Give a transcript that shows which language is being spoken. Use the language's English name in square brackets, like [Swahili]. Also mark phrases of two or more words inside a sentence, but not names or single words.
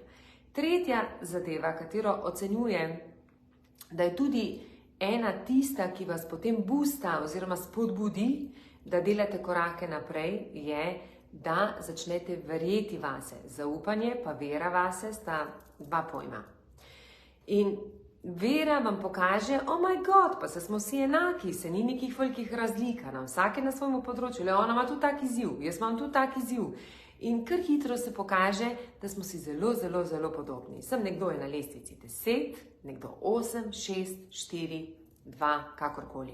[Slovenian] Tretja zadeva, katero ocenjujem, da je tudi ena tista, ki vas potem boosta oziroma spodbudi, da delate korake naprej, je, da začnete verjeti vase. Zaupanje pa vera vase sta dva pojma. In vera vam pokaže, [English] oh my god, [Slovenian] pa se smo vsi enaki, se ni nekih velikih razlik, vsak je na svojem področju, ona ima tu tak izziv, jaz imam tu tak izziv. In kar hitro se pokaže, da smo si zelo, zelo, zelo podobni. Nekdo je na lestvici 10, nekdo 8, 6, 4, 2, kakorkoli.